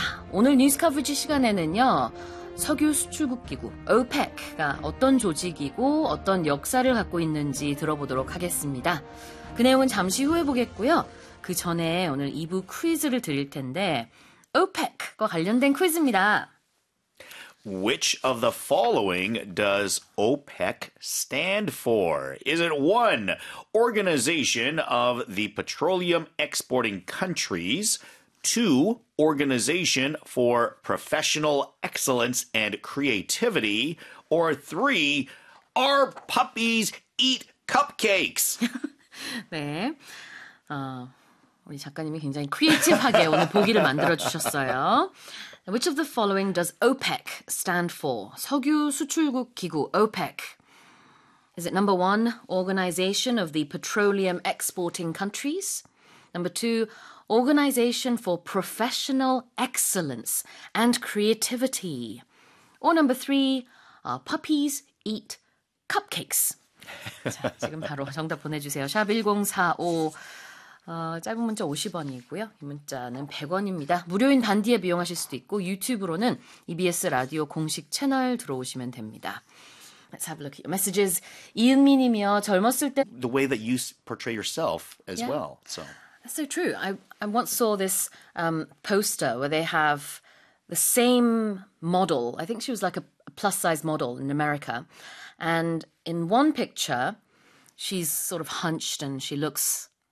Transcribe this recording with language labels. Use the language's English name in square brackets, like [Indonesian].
[Korean] 오늘 뉴스커버지 시간에는요, 석유 수출국 기구 OPEC가 어떤 조직이고 어떤 역사를 갖고 있는지 들어보도록 하겠습니다. 그 내용은 잠시 후에 보겠고요. 그 전에 오늘 2부 퀴즈를 드릴 텐데 OPEC과 관련된 퀴즈입니다. [English] Which of the following does OPEC stand for? Is it 1. Organization of the Petroleum Exporting Countries 2. Organization for Professional Excellence and Creativity or 3. Our puppies eat cupcakes. [Korean] 네. 우리 작가님이 굉장히 크리에이티브하게 오늘 보기를 만들어 주셨어요. [English] Which of the following does OPEC stand for? [Korean] 석유 수출국 기구 [English] OPEC. Is it number 1, Organization of the Petroleum Exporting Countries? Number 2, Organization for Professional Excellence and Creativity? Or number 3, Our Puppies Eat Cupcakes? [Korean] 자, 지금 바로 정답 보내주세요. 샵 1045. 짧은 문자 50원이고요. 이 문자는 100원입니다. 무료인 반디에 비용하실 수도 있고 유튜브로는 EBS 라디오 공식 채널 들어오시면 됩니다. [English] Let's have a look at your messages. [Korean] 이은미님이요. 젊었을 때 [English] The way that you portray yourself as yeah. well. So. That's so true. I once saw this poster where they have the same model. I think she was like a plus size model in America. And in one picture, she's sort of hunched and she looks...